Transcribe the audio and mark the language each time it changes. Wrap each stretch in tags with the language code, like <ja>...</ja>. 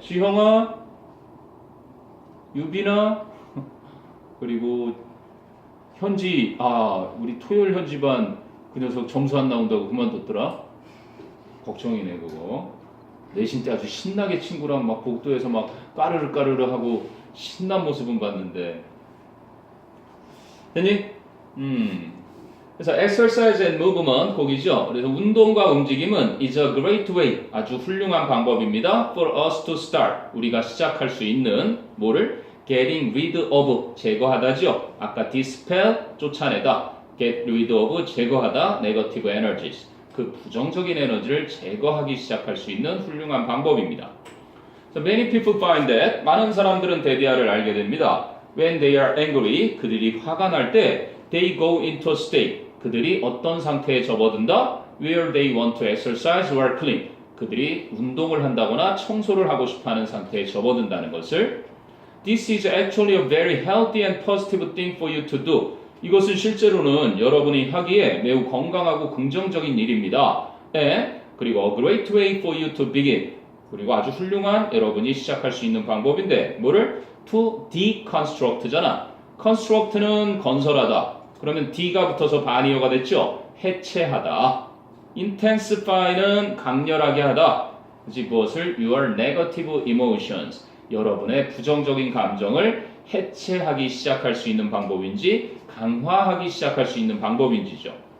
<ko>지형아, 유빈아, 그리고 현지 우리 토요일 현지반 그 녀석 점수 안 나온다고 그만뒀더라. 걱정이네 그거. 내신 때 아주 신나게 친구랑 막 복도에서 막 까르르 하고 신난 모습은 봤는데. 됐니?</ko> <en>그래서 exercise and movement</en> <ko>거기죠. 그래서 운동과 움직임은</ko> <en>is a great way</en> <ko>아주 훌륭한 방법입니다.</ko> <en>For us to start</en> <ko>우리가 시작할 수 있는 뭐를</ko> <en>getting rid of</en> <ko>제거하다죠. 아까 dispel 쫓아내다,</ko> <en>get rid of</en> <ko>제거하다,</ko> <en>negative energies</en> <ko>그 부정적인 에너지를 제거하기 시작할 수 있는 훌륭한 방법입니다.</ko> <en>So many people find that</en> <ko>많은 사람들은 대디아를 알게 됩니다.</ko> <en>When they are angry</en> <ko>그들이 화가 날 때</ko> <en>they go into a state</en> <ko>그들이 어떤 상태에 접어든다?</ko> <en>Where they want to exercise or clean</en> <ko>그들이 운동을 한다거나 청소를 하고 싶어하는 상태에 접어든다는 것을</ko> <en>This is actually a very healthy and positive thing for you to do.</en> <ko>이것은 실제로는 여러분이 하기에 매우 건강하고 긍정적인 일입니다.</ko> <en>그리고 a great way for you to begin.</en> <ko>그리고 아주 훌륭한 여러분이 시작할 수 있는 방법인데 뭐를?</ko> <en>To deconstruct잖아.</en> <ko>construct는 건설하다. 그러면 D가 붙어서 반이어가 됐죠? 해체하다. intensify는 강렬하게 하다. 그치? 무엇을?</ko> <en>Your negative emotions.</en> <ko>여러분의 부정적인 감정을 해체하기 시작할 수 있는 방법인지 강화하기 시작할 수 있는 방법인지죠.</ko>